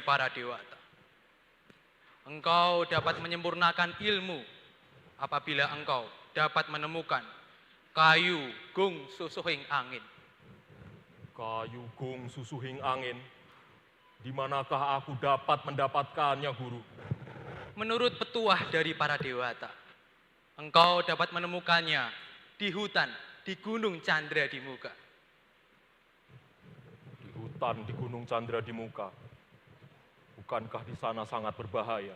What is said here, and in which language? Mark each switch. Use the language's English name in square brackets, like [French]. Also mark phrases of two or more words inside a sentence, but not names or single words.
[Indonesian] para dewata, engkau dapat menyempurnakan ilmu apabila engkau dapat menemukan [Javanese] kayu gung susuhing angin. Kayu gung susuhing angin, [Indonesian] di manakah aku dapat mendapatkannya, Guru? Menurut petuah dari para dewata, engkau dapat menemukannya di hutan, di Gunung Candra di Muka. Di hutan di Gunung Candra di Muka, bukankah di sana sangat berbahaya?